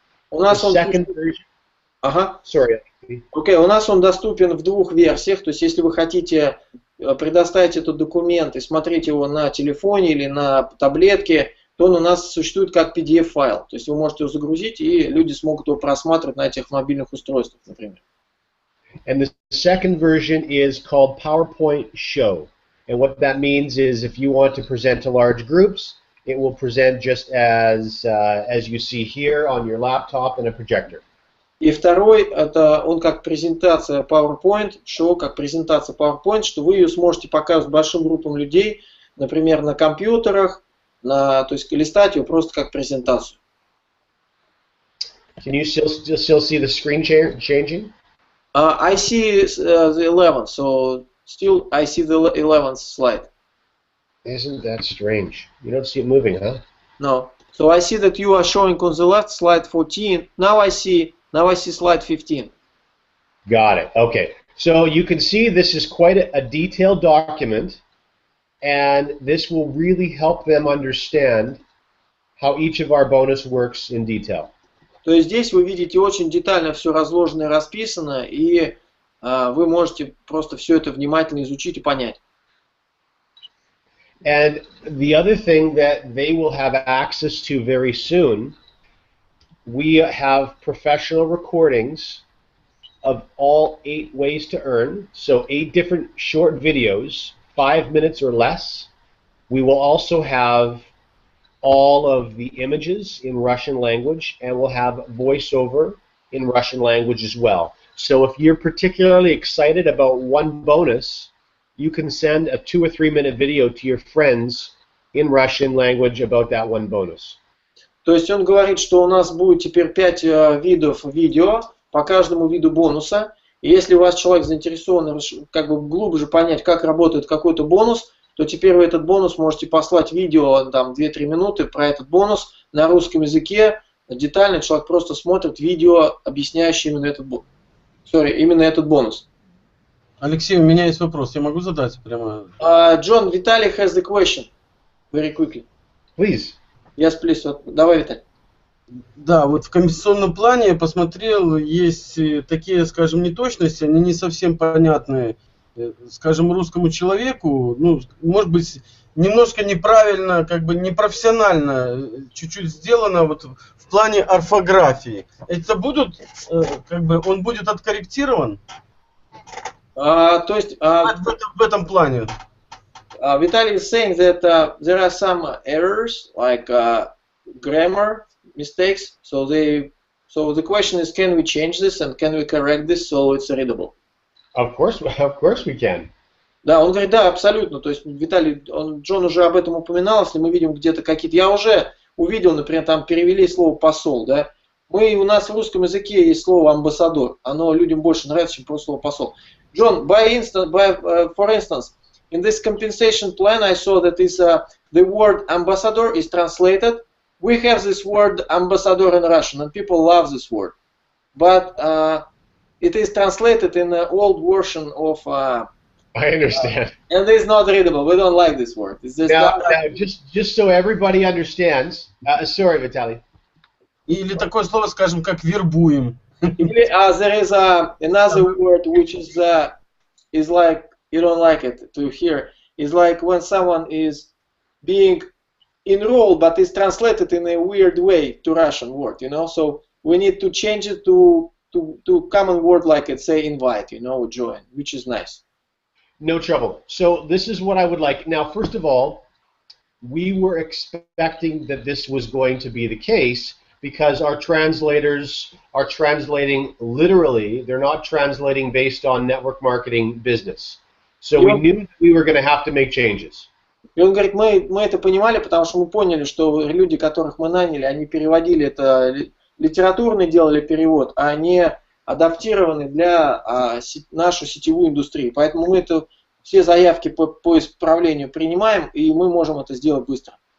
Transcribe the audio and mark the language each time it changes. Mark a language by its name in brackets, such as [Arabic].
[Russian] У нас [English] The second version. Sorry. [Russian] Okay, у нас он доступен в 2 версиях. То есть, если вы хотите предоставить этот документ и смотреть его на телефоне или на таблетке, то он у нас существует как PDF-файл. То есть вы можете его загрузить, и люди смогут его просматривать на этих мобильных устройствах, например. [English] And the second version is called PowerPoint Show. And what that means is if you want to present to large groups, it will present just as you see here on your laptop and a projector. [Russian] И второй, это он как презентация PowerPoint, show, как презентация PowerPoint, что вы ее сможете показывать большим группам людей, например, на компьютерах, то есть листать ее просто как презентацию. [English] Can you still see the screen changing? I see the 11th, so still I see the 11th slide. Isn't that strange? You don't see it moving, huh? No. So I see that you are showing on the left slide 14. Now I see slide 15. Got it. Okay. So you can see this is quite a detailed document, and this will really help them understand how each of our bonus works in detail. [Russian] То есть здесь вы видите очень детально все разложено и расписано, и вы можете просто все это внимательно изучить и понять. [English] And the other thing that they will have access to very soon, we have professional recordings of all 8 ways to earn, so 8 different short videos, 5 minutes or less. We will also have all of the images in Russian language, and we'll have voiceover in Russian language as well. So if you're particularly excited about one bonus, you can send a 2 or 3 minute video to your friends in Russian language about that one bonus. [Russian] То есть он говорит, что у нас будет теперь 5 видов видео по каждому виду бонуса. И если у вас человек заинтересован как бы глубже понять, как работает какой-то бонус, то теперь вы этот бонус можете послать видео там 2-3 минуты про этот бонус на русском языке. Детально человек просто смотрит видео, объясняющее именно этот бонус. Алексей, у меня есть вопрос. Я могу задать прямо? [English] John, Vitaly has the question. Very quickly. Please. Yes, please. [Russian] Давай, [English] Виталий. [Russian] Да, вот в компенсационном плане я посмотрел, есть такие, скажем, неточности, они не совсем понятны, скажем, русскому человеку, ну, может быть, немножко неправильно, как бы непрофессионально, чуть-чуть сделано вот в плане орфографии. Это будут, как бы, он будет откорректирован? То есть в этом плане. [English] Vitaly is saying that there are some errors like grammar mistakes. So the question is, can we change this and can we correct this so it's readable? Of course we can. [Russian] Да, он говорит, да, абсолютно. То есть Виталий, Джон уже об этом упоминал, если мы видим где-то какие-то... Я уже увидел, например, там перевели слово посол, да. У нас в русском языке есть слово амбассадор. Оно людям больше нравится, чем просто слово посол. [English] John, for instance, in this compensation plan, I saw that the word ambassador is translated. We have this word ambassador in Russian, and people love this word. But it is translated in an old version of... I understand. And it's not readable. We don't like this word. It's just now, just so everybody understands. Sorry, Vitaly. [Russian] Или такое слово, скажем, как вербуем. [English] There is another word which is like, you don't like it to hear. It's like when someone is being enrolled, but it's translated in a weird way to Russian word, you know. So we need to change it to common word like it, say invite, you know, join, which is nice. No trouble. So this is what I would like. Now, first of all, we were expecting that this was going to be the case because our translators are translating literally. They're not translating based on network marketing business. So we knew we were going to have to make changes. [Russian] И он говорит, мы это понимали, потому что мы поняли, что люди, которых мы наняли, они переводили это, литературный делали перевод, а не адаптированный для нашу сетевую индустрию. Поэтому мы все заявки по исправлению принимаем, и мы можем это сделать быстро.